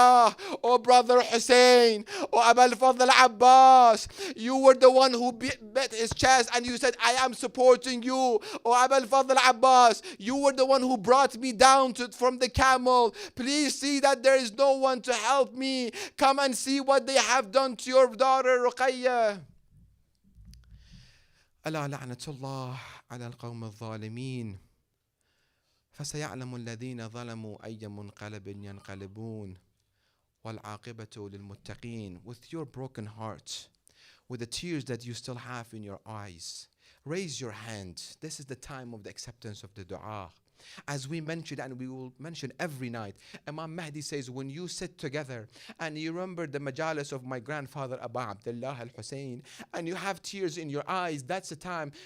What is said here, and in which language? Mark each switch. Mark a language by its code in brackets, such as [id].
[en] Mustafa, oh brother Hussein, oh Abu al-Fadl Abbas, you were the one who bet his chest and you said, I am supporting you. Oh Abu al-Fadl Abbas, you were the one who brought me down from the camel. Please see that there is no one to help me. Come and see what they have done to your daughter Ruqayya. [ar] ألا لعنة الله على القوم الظالمين فسيعلم الذين ظلموا أي منقلب ينقلبون والعاقبة للمتقين. [en] With your broken heart, with the tears that you still have in your eyes, raise your hand. This is the time of the acceptance of the dua. As we mentioned, and we will mention every night, Imam Mahdi says, when you sit together and you remember the majalis of my grandfather Abu Abdullah al-Hussein and you have tears in your eyes, that's the time.